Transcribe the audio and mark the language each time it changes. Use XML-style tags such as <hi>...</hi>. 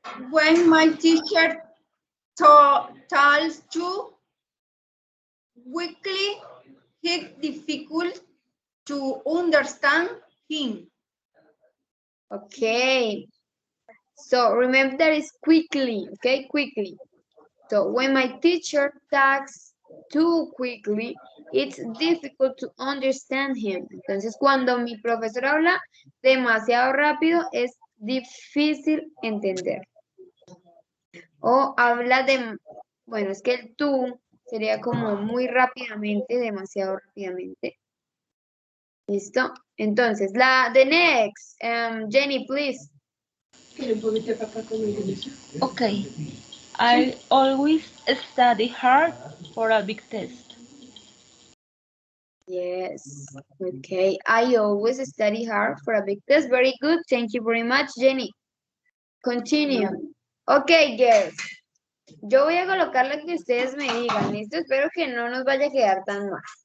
<en>When my teacher tells you quickly, it's difficult to understand him. Okay. So remember that is quickly, okay? Quickly. So when my teacher talks too quickly, it's difficult to understand him.</en> <es>Entonces, cuando mi profesor habla demasiado rápido, es difícil entender. O habla de, bueno, es que el tú sería como muy rápidamente, demasiado rápidamente. ¿Listo? Entonces,</es> <en>the next, Jenny, please. Okay. I always study hard for a big test. Yes, okay. I always study hard for a big test. Very good. Thank you very much, Jenny. Continue. Okay, girls.</en> <es>Yo voy a colocar lo que ustedes me digan, ¿listo? Espero que no nos vaya a quedar tan mal.</es>